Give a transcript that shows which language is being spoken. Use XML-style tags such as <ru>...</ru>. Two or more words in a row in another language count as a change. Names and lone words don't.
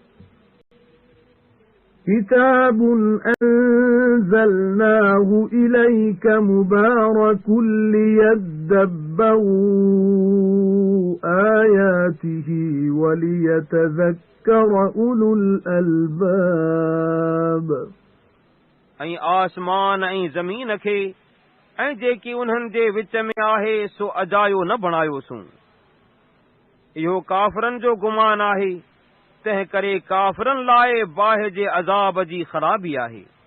<ar>كِتَابٌ أَنزَلْنَاهُ إِلَيْكَ مُبَارَكٌ لِيَدَّبَّرُوا آيَاتِهِ وَلِيَتَذَكَّرَ أُولُو الْأَلْبَابِ</ar> <sd>۽ آسمان ۽ زمين کي ۽ جيڪي انهن جي وچ ۾ آهي سو اجايو نہ بڻايوسون. اهو ڪافرن جو گمان آهي، تنهن ڪري ڪافرن لاءِ باهہ جي عذاب جي خرابي آهي.</sd>